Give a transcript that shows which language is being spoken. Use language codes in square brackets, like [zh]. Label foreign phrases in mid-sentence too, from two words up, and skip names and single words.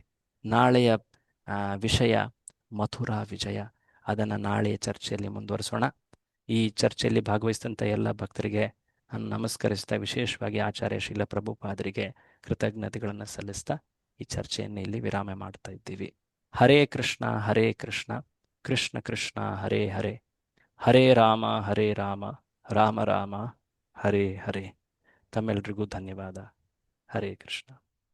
[kn] ನಾಳೆಯ ವಿಷಯ ಮಥುರಾ ವಿಜಯ. ಅದನ್ನು ನಾಳೆಯ ಚರ್ಚೆಯಲ್ಲಿ ಮುಂದುವರಿಸೋಣ. ಈ ಚರ್ಚೆಯಲ್ಲಿ ಭಾಗವಹಿಸಿದಂಥ ಎಲ್ಲ ಭಕ್ತರಿಗೆ ನಮಸ್ಕರಿಸ್ತಾ, ವಿಶೇಷವಾಗಿ ಆಚಾರ್ಯ ಶ್ರೀಲ ಪ್ರಭುಪಾದರಿಗೆ ಕೃತಜ್ಞತೆಗಳನ್ನು ಸಲ್ಲಿಸ್ತಾ ಈ ಚರ್ಚೆಯನ್ನು ಇಲ್ಲಿ ವಿರಾಮ ಮಾಡ್ತಾ ಇದ್ದೀವಿ. [sa] ಹರೇ ಕೃಷ್ಣ ಹರೇ ಕೃಷ್ಣ ಕೃಷ್ಣ ಕೃಷ್ಣ ಹರೇ ಹರೇ, ಹರೇ ರಾಮ ರಾಮ ರಾಮ ಹರೇ ಹರೇ. [kn] ತಮ್ಮೆಲ್ರಿಗೂ ಧನ್ಯವಾದ. [sa] ಹರೇ ಕೃಷ್ಣ.